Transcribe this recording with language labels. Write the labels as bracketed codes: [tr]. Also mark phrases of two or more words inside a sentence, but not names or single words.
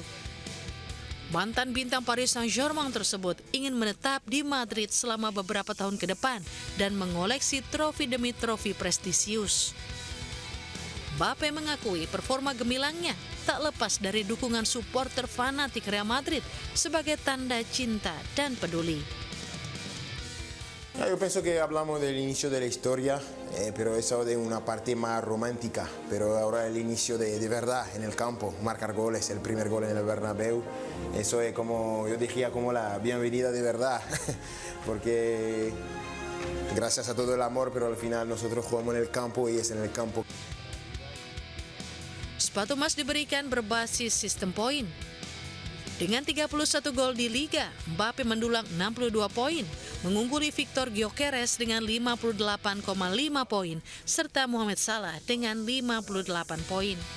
[id] Mantan bintang Paris Saint-Germain tersebut ingin menetap di Madrid selama beberapa tahun ke depan dan mengoleksi trofi demi trofi prestisius. Mbappe mengakui performa gemilangnya tak lepas dari dukungan supporter fanatik Real Madrid sebagai tanda cinta dan peduli. [es] Yo pienso que hablamos del inicio de la historia, pero eso de una parte más romántica, pero ahora el inicio de verdad en el campo, marcar goles, el primer gol en el Bernabéu, eso es como, yo diría como la bienvenida de verdad, porque gracias a todo el amor, pero al final nosotros jugamos en el campo y es en el campo. [id] Sepatu emas diberikan berbasis sistem poin. Dengan 31 gol di Liga, Mbappe mendulang 62 poin, mengungguli Victor Gyökeres dengan 58,5 poin, serta Mohamed Salah dengan 58 poin.